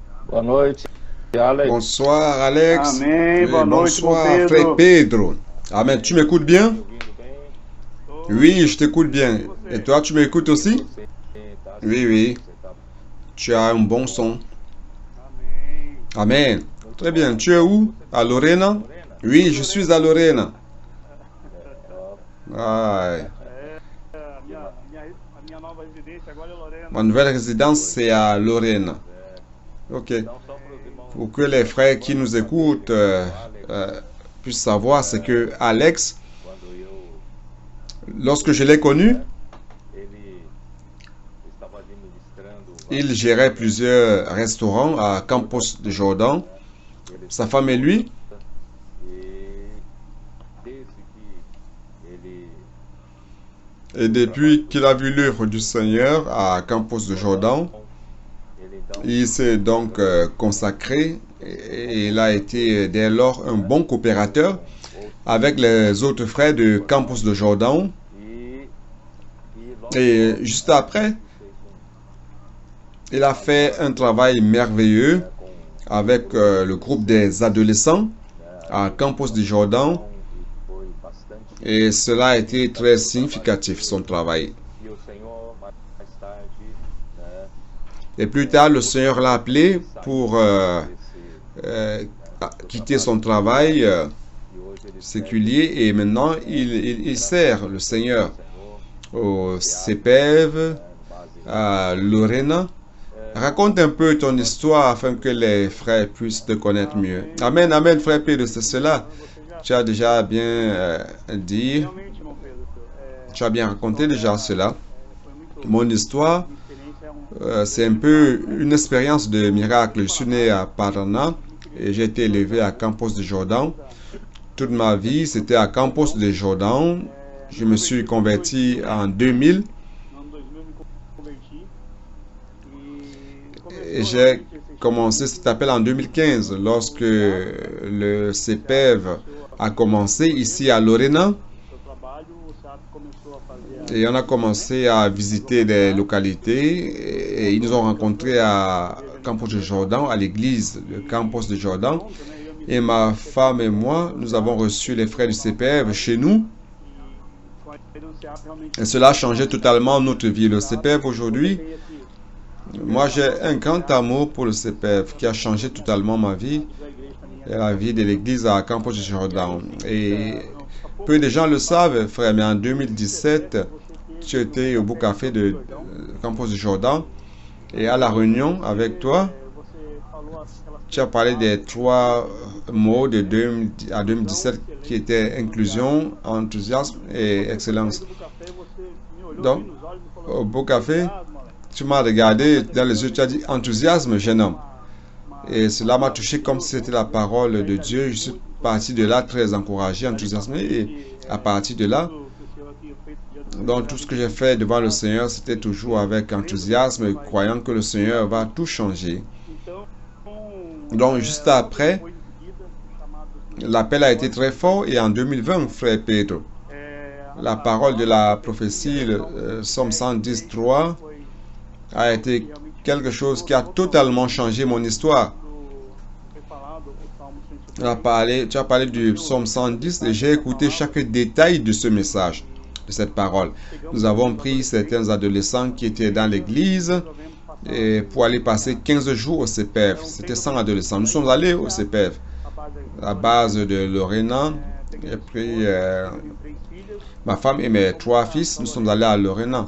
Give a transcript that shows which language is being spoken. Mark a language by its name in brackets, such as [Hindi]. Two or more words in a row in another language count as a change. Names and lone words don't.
[Portuguese] Boa noite, Alex. [French] Bonsoir Alex. [Portuguese] Amém. Boa noite, irmão [French] Bonsoir frère Pedro. Amen. Tu m'écoutes bien? [Portuguese] Me ouvindo bem? [French] Oui, je t'écoute bien. Et toi, tu m'écoutes aussi? [Portuguese] Você tá [French] Oui, oui. [Portuguese] Você tá [French] Tu as un bon son. [Portuguese] Amém. [French] Amen. Très bien. Tu es où? À Lorena? Lorena? Oui, je suis à Lorena. [Portuguese] Ó, [French] Ouais. [Portuguese] A minha nova residência agora é Lorena. [French] Ma nouvelle résidence, c'est à Lorena. Ok. [Portuguese] então só para os irmãos [French] Pour que les frères qui nous écoutent puissent savoir, c'est que Alex, [Portuguese] quando eu [French] lorsque je l'ai connu, [Portuguese] ele estava administrando [French] il gérait plusieurs restaurants à Campos de Jordan. Sa femme et lui, [Portuguese] e desde que ele [French] et depuis qu'il a vu l'œuvre du Seigneur à Campos de Jordan, [Portuguese] ele então [French] il s'est donc consacré et il a été dès lors un bon coopérateur avec les autres frères de Campos de Jordan. [Portuguese] logo [French] Et juste après, il a fait un travail merveilleux avec le groupe des adolescents à Campos de Jordan. [Portuguese] e foi bastante [French] Et cela a été très significatif, son travail. [Portuguese] e o Senhor mais tarde [French] Et plus tard, le Seigneur l'a appelé pour quitter son travail [Portuguese] e hoje ele [French] séculier et maintenant il sert le Seigneur au CPEV, à Lorena. Raconte un peu ton histoire afin que les frères puissent te connaître mieux. Amen, amen, frère Pedro, c'est cela. Tu as déjà bien dit, [Portuguese] Realmente, irmão Pedro, [French] tu as bien raconté déjà cela. [Portuguese] foi muito [French] Mon histoire, [Portuguese] minha experiência [French] c'est un peu une expérience de miracle. Je suis né à Paraná et j'ai été élevé à Campos de Jordan. Toute ma vie, c'était à Campos de Jordan. Je me suis converti en 2000 [Portuguese] no ano 2000 me converti [French] et j'ai commencé cet appel en 2015 lorsque le CPEV a commencé ici à Lorena. [Portuguese] seu trabalho, o SEAP começou a fazer [French] Et on a commencé à visiter des localités et ils nous ont rencontrés à Campos de Jordan, à l'église de Campos de Jordan. Et ma femme et moi, nous avons reçu les frères du CPF chez nous. [Portuguese] com a ida no SEAP realmente [French] Et cela a changé totalement notre vie. Le CPF aujourd'hui, [Portuguese] tem esse [French] moi j'ai un grand amour pour le CPF qui a changé totalement ma vie [Portuguese] da igreja também. [French] et la vie de l'église à Campos de Jordan. Et peu de gens le savent, frère, mais en 2017, tu étais au beau café de Campos de Jordan et à la réunion avec toi, [Portuguese] Você falou aquelas [French] tu as parlé des trois mots de 2010 à 2017 qui étaient inclusion, enthousiasme et excellence. [Portuguese] do café, você me olhou [French] Donc, [Portuguese] bem nos olhos e falou: [French] au beau café, [Portuguese] "Ah, moleque, [French] tu m'as regardé dans les yeux, tu as dit enthousiasme, jeune homme. Et cela m'a touché comme si c'était la parole de Dieu. Je suis parti de là très encouragé, enthousiasmé. Et à partir de là, [Portuguese] tudo que o Senhor tinha feito diante [French] donc tout ce que j'ai fait devant le Seigneur, c'était toujours avec enthousiasme, croyant que le Seigneur va tout changer. [Portuguese] Então, [French] Donc juste après, [Portuguese] foi em seguida chamado [French] l'appel a été très fort et en 2020, frère Pedro, la parole de la prophétie, le Psaume 110.3, [Portuguese] foi [French] a été quelque chose qui a totalement changé mon histoire. [Portuguese] foi falado o Salmo 110. [French] Tu as parlé du Psaume 110 et j'ai écouté chaque détail de ce message, de cette parole. Nous avons pris certains adolescents qui étaient dans l'église et pour aller passer 15 jours au CPF. C'était 100 adolescents. Nous sommes allés au CPF, à base de Lorena, et puis ma femme et mes trois fils, nous sommes allés à Lorena.